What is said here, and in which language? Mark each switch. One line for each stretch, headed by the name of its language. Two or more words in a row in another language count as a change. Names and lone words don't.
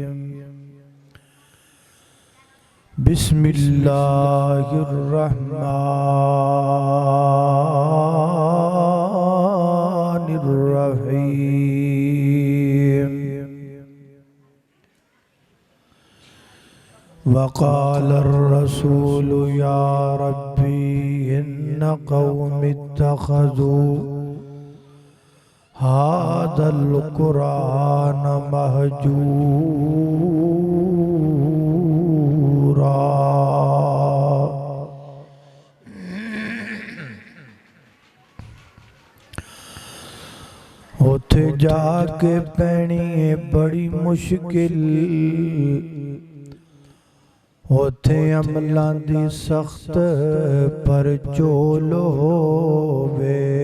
Arabic: بسم الله الرحمن الرحيم. وقال الرسول يا رب إن قومي اتخذوا هذا القرآن مهجورا.
Punjabi: اوتھے جاکے پینی ہے بڑی مشکل، اوتھے عملاں دی سخت پر چول ہووے.